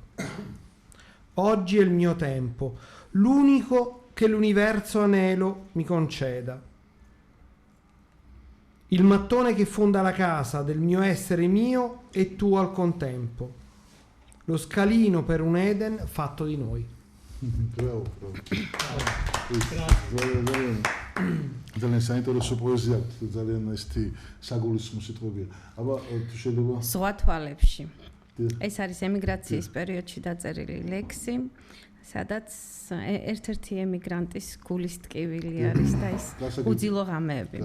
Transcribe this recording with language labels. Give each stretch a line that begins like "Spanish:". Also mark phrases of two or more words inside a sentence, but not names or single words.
Italian: Oggi è il mio tempo, l'unico che l'universo anelo mi conceda. Il mattone che fonda la casa del mio essere mio e tuo al contempo. Lo scalino per un Eden fatto di noi. Bravo.
Georgian: ძალიან საინტერესო პოეზია აქვს, ძალიან ესეთი საგულისხმო სიტყვებია. აბა თუ შეიძლება სხვა თვალებში. ეს არის ემიგრაციის პერიოდში დაწერილი ლექსი, სადაც ერთ-ერთი ემიგრანტის გულის ტკივილი არის და ის უძილო ღამეები.